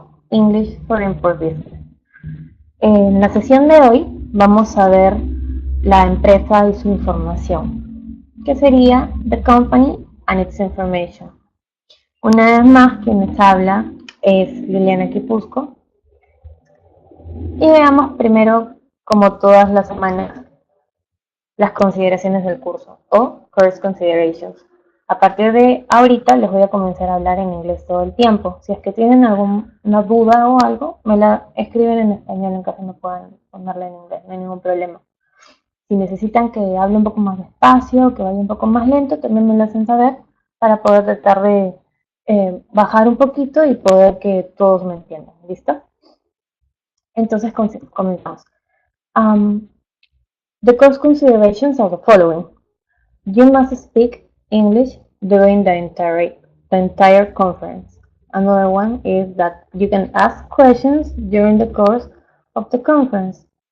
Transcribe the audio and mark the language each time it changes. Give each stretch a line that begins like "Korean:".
English: English for Import Business.
Spanish: En la sesión de hoy vamos a ver la empresa y su información, que sería
English: The Company and its Information.
Spanish: Una vez más, quien nos habla es Liliana Quipusco. Y veamos primero, como todas las semanas, las consideraciones del curso o Course Considerations. A partir de ahorita les voy a comenzar a hablar en inglés todo el tiempo. Si es que tienen alguna duda o algo, me la escriben en español en caso no puedan ponerla en inglés, no hay ningún problema. Si necesitan que hable un poco más despacio, que vaya un poco más lento, también me lo hacen saber para poder tratar de bajar un poquito y poder que todos me entiendan. ¿Listo? Entonces comenzamos.
English: Um, the course considerations are the following. You must speak English during the entire conference. Another one is that you can ask questions during the course of the conference.